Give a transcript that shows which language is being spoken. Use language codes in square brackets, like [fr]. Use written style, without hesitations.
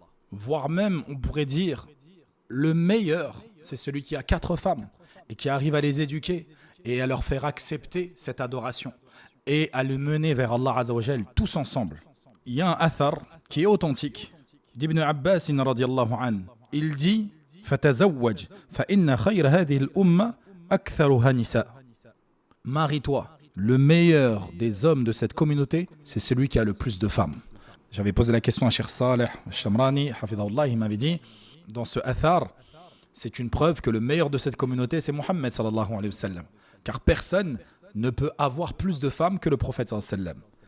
[fr] Voire même, on pourrait dire, le meilleur, c'est celui qui a 4 femmes et qui arrive à les éduquer et à leur faire accepter cette adoration et à les mener vers Allah Azza wa Jal tous ensemble. Il y a un athar qui est authentique d'Ibn Abbas radiyallahu anhu. Il dit [ar] فَتَزَوَّجْ فَإِنَّ خَيْرَ هَذِهِ الْأُمَّةِ أَكْثَرُهَا نِسَاءً. [fr] Marie-toi. Le meilleur des hommes de cette communauté, c'est celui qui a le plus de femmes. J'avais posé la question à Cheikh Saleh Shamrani, hafidahullah, il m'avait dit, dans ce athar, c'est une preuve que le meilleur de cette communauté, c'est Muhammad sallallahu alayhi wa sallam. Car personne ne peut avoir plus de femmes que le prophète sallallahu alayhi wa sallam.